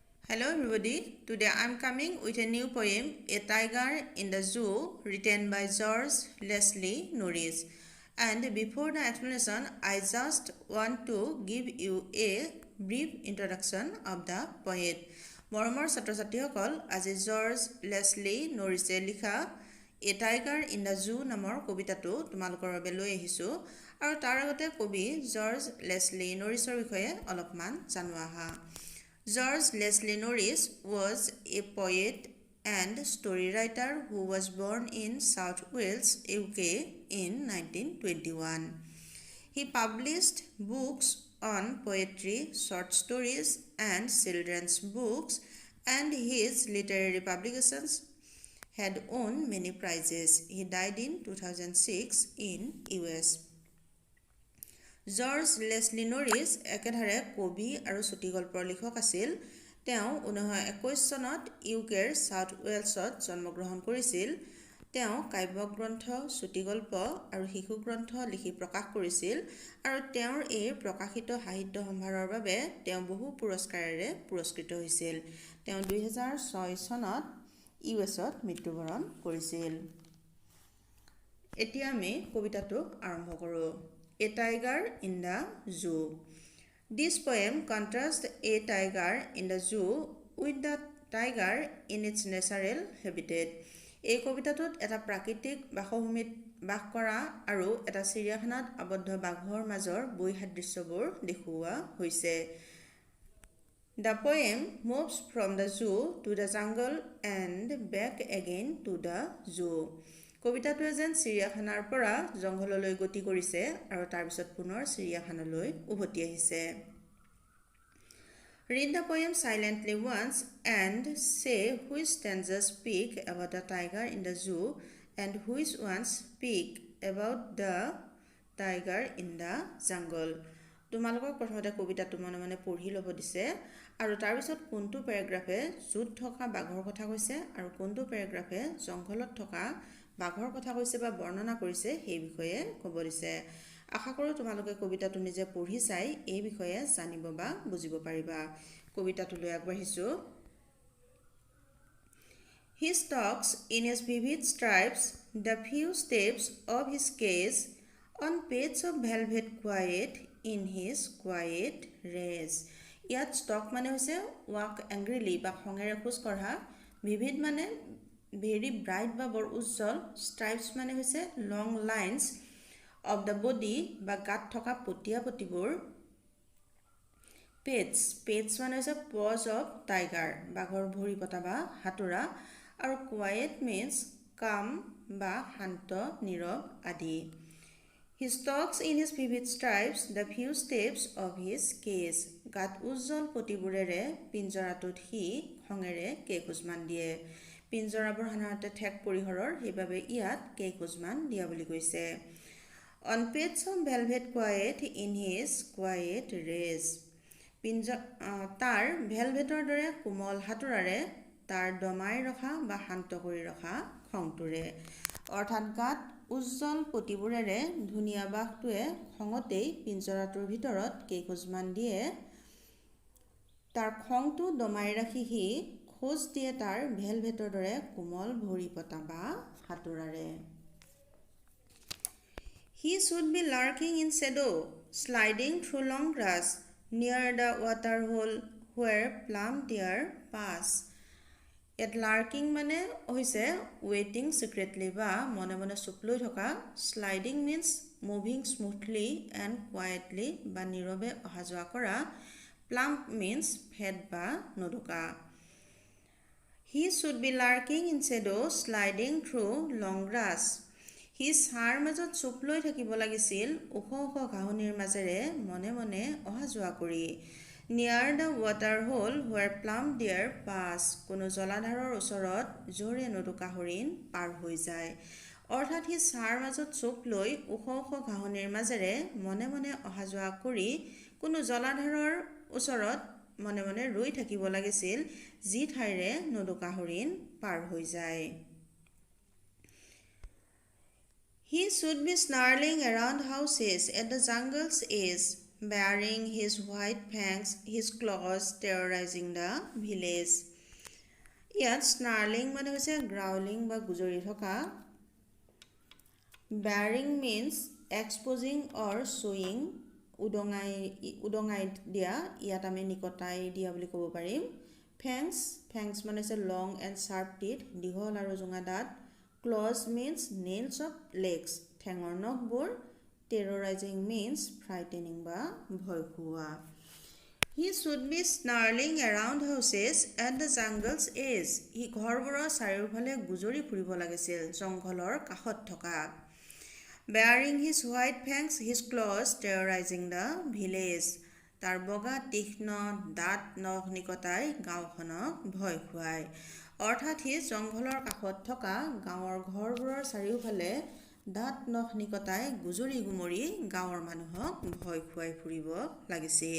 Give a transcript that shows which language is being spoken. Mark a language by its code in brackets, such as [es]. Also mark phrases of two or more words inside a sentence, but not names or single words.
[en] Hello everybody, today I am coming with a new poem, A Tiger in the Zoo, written by George Leslie Norris. And before the explanation, I just want to give you a brief introduction of the poet. [as] মৰমৰ ছাত্ৰ-ছাত্ৰীসকল, আজি জৰ্জ লেছলি নৰিছে লিখা এ টাইগাৰ ইন দ্য জু নামৰ কবিতাটো তোমালোকৰ বাবে লৈ আহিছোঁ আৰু তাৰ আগতে কবি জৰ্জ লেছলি নৰিছৰ বিষয়ে অলপমান জানো আহা [en] George Leslie Norris was a poet and story writer who was born in South Wales, UK in 1921. He published books on poetry, short stories and children's books, and his literary publications had won many prizes. He died in 2006 in US. [as] জৰ্জ লেছলি নৰিছ একেধাৰে কবি আৰু চুটিগল্পৰ লিখক আছিল তেওঁ 1921 চনত ইউকেৰ সাউথ ৱেলছত জন্মগ্ৰহণ কৰিছিল তেওঁ কাব্য গ্ৰন্থ চুটিগল্প আৰু শিশু গ্ৰন্থ লিখি প্ৰকাশ কৰিছিল আৰু তেওঁৰ এই প্ৰকাশিত সাহিত্য সম্ভাৰৰ বাবে তেওঁ বহু পুৰস্কাৰেৰে পুৰস্কৃত হৈছিল তেওঁ 2006 চনত ইউএছত মৃত্যুবৰণ কৰিছিল এতিয়া আমি কবিতাটো আৰম্ভ কৰোঁ A tiger in the zoo. [en] This poem contrasts a tiger in the zoo with the tiger in its natural habitat. [as] এই কবিতাটোত এটা প্ৰাকৃতিক বাসভূমিত বাস কৰা আৰু এটা চিৰিয়াখানাত আবদ্ধ বাঘৰ মাজৰ বৈসাদৃশ্যবোৰ দেখুওৱা হৈছে। [en] The poem moves from the zoo to the jungle and back again to the zoo. [as] কবিতাটোৱে যেন চিৰিয়াখানাৰ পৰা জংঘললৈ গতি কৰিছে আৰু তাৰ পিছত পুনৰ চিৰিয়াখানালৈ উভতি আহিছে [en] Read the poem silently once and say which stanzas speak about the tiger in the zoo and which ones speak about the tiger in the jungle [as] তোমালোকক প্ৰথমতে কবিতাটো মনে মনে পঢ়ি ল'ব দিছে আৰু তাৰ পিছত কোনটো পেৰাগ্ৰাফে জুত থকা বাঘৰ কথা কৈছে আৰু কোনটো পেৰাগ্ৰাফে জংঘলত থকা বাঘৰ কথা কৈছে বা বৰ্ণনা কৰিছে সেই বিষয়ে ক'ব দিছে আশা কৰোঁ তোমালোকে কবিতাটো নিজে পঢ়ি চাই এই বিষয়ে জানিব বা বুজিব পাৰিবা কবিতাটো লৈ আগবাঢ়িছো [en] He stalks in his vivid stripes the few steps of his cage on paths of velvet quiet in his quiet race [as] ইয়াত ষ্টক মানে হৈছে [en] walk angrily [as] বা খঙেৰে খোজ কঢ়া [en] vivid মানে very bright [as] বা বৰ উজ্জ্বল [en] stripes [as] মানে হৈছে [en] long lines of the body [as] বা গাত থকা পটিয়া পটিবোৰ [en] pets [as] মানে হৈছে [en] paws of tiger [as] বাঘৰ ভৰি পতা বা হাতুৰা আৰু [en] quiet means calm [as] বা শান্ত নীৰৱ আদি [en] He stalks in his vivid stripes the few steps of his cage [as] গাত উজ্জ্বল পটিবোৰেৰে পিঞ্জৰাটোত সি খঙেৰে কেইখোজমান দিয়ে পিঞ্জৰাবোৰ সাধাৰণতে ঠেক পৰিহৰৰ সেইবাবে ইয়াত কেইখোজমান দিয়া বুলি কৈছে [en] On paths of velvet quiet in his quiet race [as] তাৰ ভেলভেটৰ দৰে কোমল হাতুৰাৰে তাৰ দমাই ৰখা বা শান্ত কৰি ৰখা খংটোৰে অৰ্থাৎ গাত উজ্জ্বল পটিবোৰেৰে ধুনীয়া বাঘটোৱে খঙতেই পিঞ্জৰাটোৰ ভিতৰত কেইখোজমান দিয়ে তাৰ খংটো দমাই ৰাখি সি খোজ দিয়ে তাৰ ভেলভেটৰ দৰে কোমল ভৰি পতা বা হাতুৰাৰে [en] He should be lurking in shadow, sliding through long grass, near the water hole where plum deer pass. At lurking [as] মানে হৈছে [en] waiting secretly [as] বা মনে মনে চুপ লৈ থকা [en] sliding means moving smoothly and quietly [as] বা নীৰৱে অহা যোৱা কৰা [en] plump means [as] ফেদ বা নদুকা [en] He should be lurking in shadow, sliding through long grass. [as] He ছাৰ মাজত চুপ লৈ থাকিব লাগিছিল ওখ ওখ ঘাঁহনিৰ মাজেৰে মনে মনে অহা যোৱা কৰি [en] Near the water hole where plum deer pass. [as] কোনো জলাধাৰৰ ওচৰত জোৰে নদুকা হৰিণ পাৰ হৈ যায় অৰ্থাৎ সি ছাৰ মাজত চুপ লৈ ওখ ওখ ঘাঁহনিৰ মাজেৰে মনে মনে অহা যোৱা কৰি কোনো জলাধাৰৰ ওচৰত মনে মনে ৰৈ থাকিব লাগিছিল যি ঠাইৰে নদুকা হৰিণ পাৰ হৈ যায় [en] He should be snarling around houses at the jungle's edge baring his white fangs, his claws terrorizing the village. [as] ইয়াত snarling মানে হৈছে growling বা গুজৰি থকা. [en] Baring means exposing or showing, [as] উদঙাই দিয়া, ইয়াত আমি নিকটাই দিয়া বুলি ক'ব পাৰিম. [en] Fangs [as] মানে হৈছে [en] long and sharp teeth, [as] দীঘল আৰু জোঙা দাঁত. [en] Claws means nails of legs, [as] ঠেঙৰ নখবোৰ. [en] Terrorizing means frightening [as] বা ভয় খুওৱা. [en] He should be snarling around houses at the jungle's edge. [as] He ঘৰবোৰৰ চাৰিওফালে গুজৰি ফুৰিব লাগিছিল, জংঘলৰ কাষত থকা. [en] Baring his white fangs, his claws terrorizing the village. [as] তাৰ বগা তীক্ষ্ণ দাঁত নখ নিকটাই গাঁওখনক ভয় খুৱায়. অৰ্থাৎ সি জংঘলৰ কাষত থকা গাঁৱৰ ঘৰবোৰৰ চাৰিওফালে দাঁত নখ নিকটাই গুজৰি গুমৰি গাঁৱৰ মানুহক ভয় খুৱাই ফুৰিব লাগিছিল.